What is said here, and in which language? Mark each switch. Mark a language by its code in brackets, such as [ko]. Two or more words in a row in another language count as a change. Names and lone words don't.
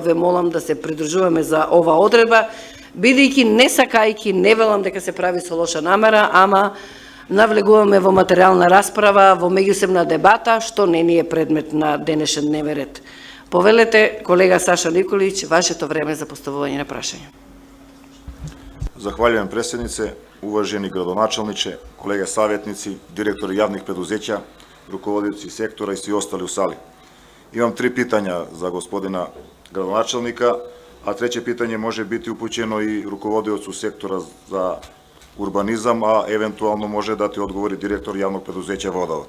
[mk] Ве молам да се придржуваме за ова одредба, бидејќи не сакајки, не велам дека се прави со лоша намера, ама навлегуваме во материјална расправа, во меѓусебна дебата, што не ни е предмет на денешен дневен ред. Повелете, колега Саша Николиć, вашето време за поставување на прашање. [sr] Захвалjujem, predsjednice. uvaženi gradonačelniče, kolege savjetnici, direktori javnih preduzeća, rukovodioci sektora i svi ostali u sali. Imam 3 pitanja za gospodina gradonačelnika, a treće pitanje može biti upućeno i rukovodiocu sektora za urbanizam, a eventualno može dati odgovor i direktor javnog preduzeća Vodovod.